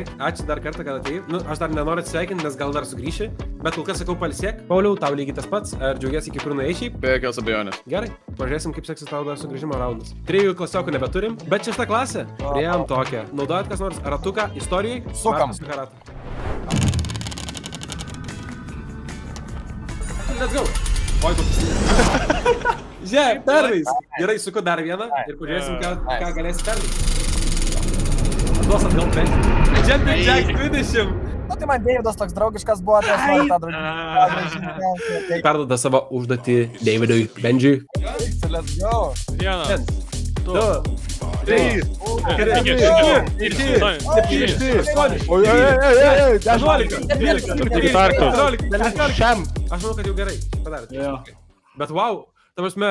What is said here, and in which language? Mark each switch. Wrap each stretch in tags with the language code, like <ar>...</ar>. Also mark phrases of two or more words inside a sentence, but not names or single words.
<lt>Ačiū dar kartą, kad atėjai. Nu, aš dar nenoriu atsveikinti, nes gal dar sugrįši. Bet kol kas sakau palsiek. Pauliau, tau lygiai tas pats. Ar džiaugiasi iki kur nuėjai šiaip? Be jokios abejonės. Gerai, pažiūrėsim, kaip seksis tau dar sugrįžimo raundas. 3 klasiokų nebeturim, bet 6 klasė. Priėjom tokią. Naudojat kas nors ratuką istorijai? Sukam.</lt> <en>Let's go.</en> <lt>Oi, koks. Žiūrėk, perlais. Gerai, suku dar vieną ir pažiūrėsim, ką galėsi perlais. Duos atgal penki. Jumping Jack 20. Nu, tai man Deividas toks draugiškas buvo, tai aš noriu tą draugį. Perduoda savo užduotį Davidui Benžiui.</lt> <en>Let's go.</en> <lt>1, 2, 3, 4, 5, 6, 7, 8, 11. Aš manau, kad jau gerai padarėte. Bet wow, ta prasme,</lt>